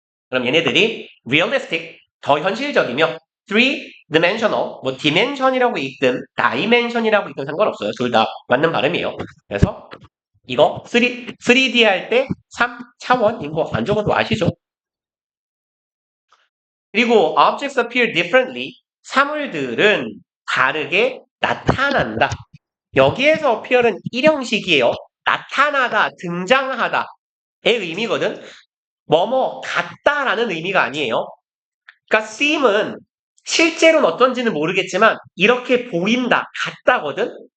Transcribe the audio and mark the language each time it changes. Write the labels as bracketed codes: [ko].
[ko] 그럼 얘네들이 realistic, 더 현실적이며 three-dimensional, 뭐 dimension이라고 있든 dimension이라고 있든 상관없어요. 둘 다 맞는 발음이에요. 그래서 이거 3D 할 때 3차원인 거 안 적어도 아시죠? 그리고 [en] objects appear differently. [ko] 사물들은 다르게 나타난다. 여기에서 appear은 일형식이에요. 나타나다, 등장하다의 의미거든. 뭐뭐 같다라는 의미가 아니에요. 그러니까 seem은 실제로는 어떤지는 모르겠지만 이렇게 보인다, 같다거든.